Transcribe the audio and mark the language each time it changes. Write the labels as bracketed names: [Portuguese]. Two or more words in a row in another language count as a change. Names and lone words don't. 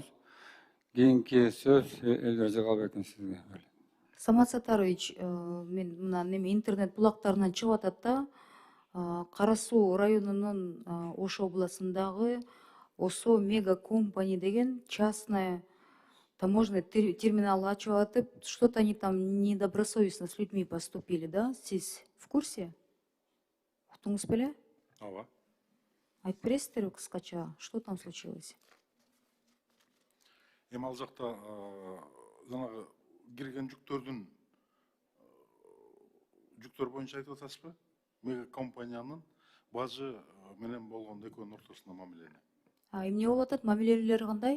[Kyrgyz] Кийинки сөз Элдер Жагалбектин сизге. Самат Сатарович, мен мына неме интернет булактарынан чыгып атат да, Кара Суу районунун Ош областындагы ОСО Мега Компани деген [Russian] частная таможенный терминал [Kyrgyz] ачып атып, [Russian] что-то они там недобросовестно с людьми поступили, да? Сиз в курсе? [Kyrgyz] Уктуңуз беле? Ооба. Айтып бересиздерби кыскача, [Russian] что там случилось? [Kyrgyz] Эми ал жакта жанагы кирген жүктөр боюнча айтып атасызбы? Мега компаниянын бажы менен болгон экөөнүн ортосунда мамилени. Эмне болуп атат? Мамилелери кандай?